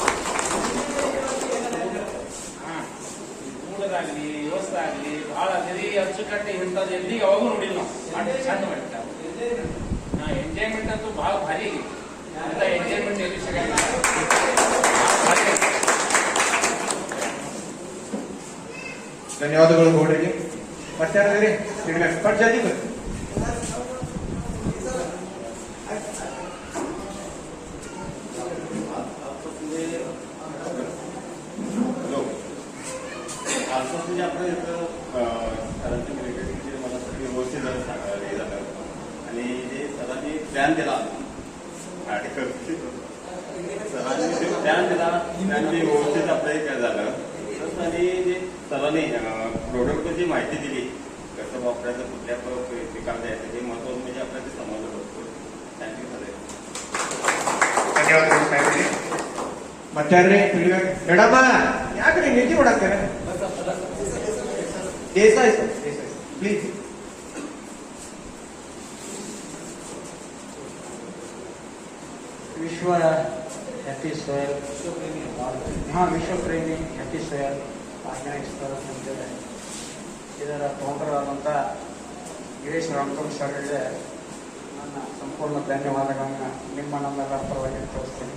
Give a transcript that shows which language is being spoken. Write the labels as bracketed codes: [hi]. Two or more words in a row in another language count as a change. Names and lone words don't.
[kn] ಊಟದಾಗಲಿ ವ್ಯವಸ್ಥೆ ಆಗಲಿ ಭಾಳ ಅಗದಿ ಅಚ್ಚುಕಟ್ಟೆ ಇಂಥದ್ದು ಎಲ್ಲಿ ಯಾವಾಗೂ ನೋಡಿಲ್ಲ ನಾವು. ಚಂದ ಮಾಡಿರ್ತಾರೆ. ಎಂಜಾಯ್ಮೆಂಟ್ ಅಂತೂ ಭಾಳ ಭಾರಿ ಅಂತ ಎಂಜಾಯ್ಮೆಂಟ್ ಎಲ್ಲಿ ಸಿಗಲ್ಲ. ಧನ್ಯವಾದಗಳು ಗೌಡ್ರಿಗೆ. ಮಧ್ಯಾಹ್ನದಲ್ಲಿ ಫೀಡ್ಬ್ಯಾಕ್ ಪಟ್ ಜಲ್ದಿ ಬರ್ರಿ. [mr] म्हणजे आपलं इथं सरांचं क्रिकेटचे मला सगळी व्यवस्थित हे झालं आणि जे सरांनी प्लॅन दिला सरांनी जे प्लॅन दिला त्यांनी व्यवस्थित आपलं काय झालं. आणि जे सरांनी प्रोडक्टची माहिती दिली, कसं वापरायचं, कुठल्या पिकाला द्यायचं, हे महत्वाचं म्हणजे आपल्याला ते समजलं होतं. [en] thank you sir. [kn] ಧನ್ಯವಾದಗಳು ಸಾಹೇಬ್ರೆ. ಮಧ್ಯಾಹ್ನ ಫೀಡ್ಬ್ಯಾಕ್ ಮೇಡಮ್ಮ ಯಾಕ್ರಿ ನಿಧಿ ನೋಡಾಕ್ತಾರೆ? ದೇಸಾಯಿ ಸರ್, ದೇಸಾಯಿ ಪ್ಲೀಸ್. ವಿಶ್ವ ಹ್ಯಾಪಿ ಸೋಯಲ್ ವಿಶ್ವ ಪ್ರೇಮಿ ಹ್ಯಾಪಿ ಸೋಯಲ್ ಆರ್ಗ್ಯಾನಿಕ್ ಸ್ಟೋರ್ಸ್ ಅಂತೇಳಿ ಇದರ ಫೌಂಡರ್ ಆದಂಥ ಗಿರೀಶ್ ರಾಮಕುಮಾರ್ ಸರ್ಗೆ ನನ್ನ ಸಂಪೂರ್ಣ ಧನ್ಯವಾದಗಳನ್ನು ನಮ್ಮೆಲ್ಲರ ಪರವಾಗಿ ತೋರಿಸ್ತೀನಿ.